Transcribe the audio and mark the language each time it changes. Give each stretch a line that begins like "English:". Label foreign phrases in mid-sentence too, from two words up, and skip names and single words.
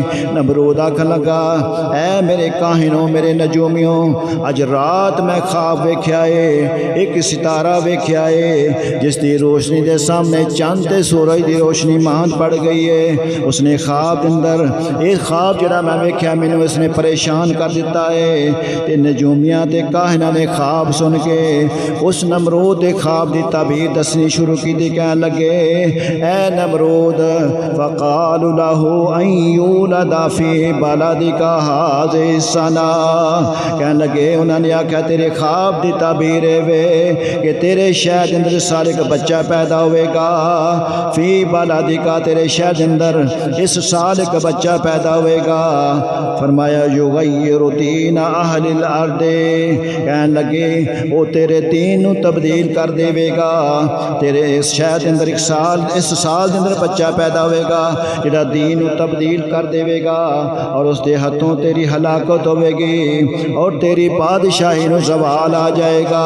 Punjabi: نمرود آکھن لگا اے میرے کاہنوں، میرے نجومیوں، اج رات میں خواب ویکھیا ہے، ایک ستارہ ویکھیا ہے جس دی روشنی دے سامنے چاند تے سورج دی روشنی ماند پڑ گئی ہے۔ اس نے خواب اندر اس خواب جڑا میں ویکھیا مینوں اس نے پریشان کر دیتا ہے۔ تے نجومیاں تے کاہناں نے خواب سن کے اس نمرود دے خواب دی تعبیر دسنی شروع کی دی، کہن لگے اے نمرود
Arabic: فقالوا له ان یولد فی بلدک ھذا السنہ،
Punjabi: کہن لگے انہوں نے آکھیا تیرے خواب دی تعبیر ہے کہ تیرے شہر دے اندر سال ایک بچہ پیدا ہوئے گا،
Arabic: فی بلدک
Punjabi: تیرے شہر دے اندر اس سال ایک بچہ پیدا ہوئے گا۔ فرمایا
Arabic: یغیر دین اہل الارض،
Punjabi: کہن لگے وہ تیرے دین نو تبدیل کر دے گا، تیرے اس شہر دے اندر ایک سال اس سال دے اندر بچہ پیدا ہوئے گا جڑا دین نو تبدیل کر دے گا، اور اس دے ہاتھوں تیری ہلاکت ہوئے گی اور تیری بادشاہی نو زوال آ جائے گا۔